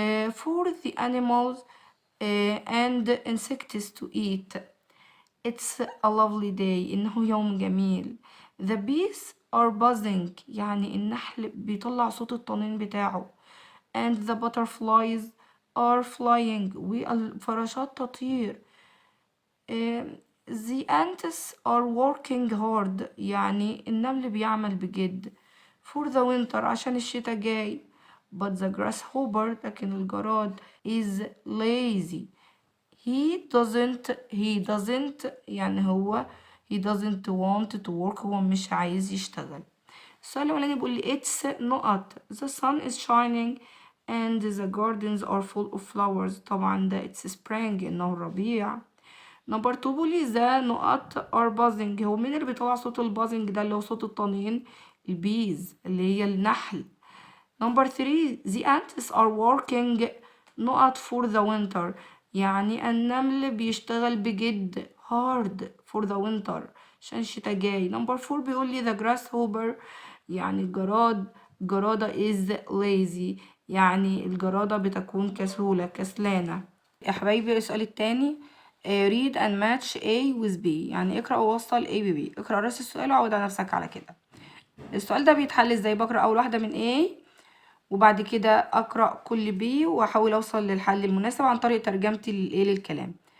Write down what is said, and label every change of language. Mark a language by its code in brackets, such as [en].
[en] for the animals and insects to eat. It's a lovely day، [ar] إنه يوم جميل. [en] The bees are buzzing، [ar] يعني النحل بيطلع صوت الطنين بتاعه. [en] And the butterflies are flying، [ar] والفراشات تطير. [en] The ants are working hard، [ar] يعني النمل بيعمل بجد. [en] For the winter، [ar] عشان الشتا جاي. [en] But the grasshopper، [ar] لكن الجراد [en] is lazy. he doesn't [ar] يعني هو [en] he doesn't want to work، [ar] هو مش عايز يشتغل. السؤال الأولاني بيقول لي [en] it's نقط the sun is shining and the gardens are full of flowers، [ar] طبعا ده [en] it's spring، [ar] إنه الربيع. نمبر 2 بيقول لي the نقط [en] are buzzing، [ar] هو مين اللي بيطلع صوت البازنج ده اللي هو صوت الطنين؟ البيز اللي هي النحل. [en] number 3 the ants are working نقط for the winter، [ar] يعني النمل بيشتغل بجد [en] hard for the winter [ar] عشان الشتا جاي. نمبر 4 بيقول لي [en] the grasshopper، [ar] يعني الجرادة [en] is lazy، [ar] يعني الجرادة بتكون كسلانة. يا حبايبي السؤال التاني [en] read and match A with B، [ar] يعني اقرأ ووصل A ب B. اقرأ رأس السؤال وعود على نفسك على كده. السؤال ده بيتحل ازاي؟ بقرأ أول واحدة من A وبعد كده أقرأ كل بي وأحاول أوصل للحل المناسب عن طريق ترجمتي للكلام.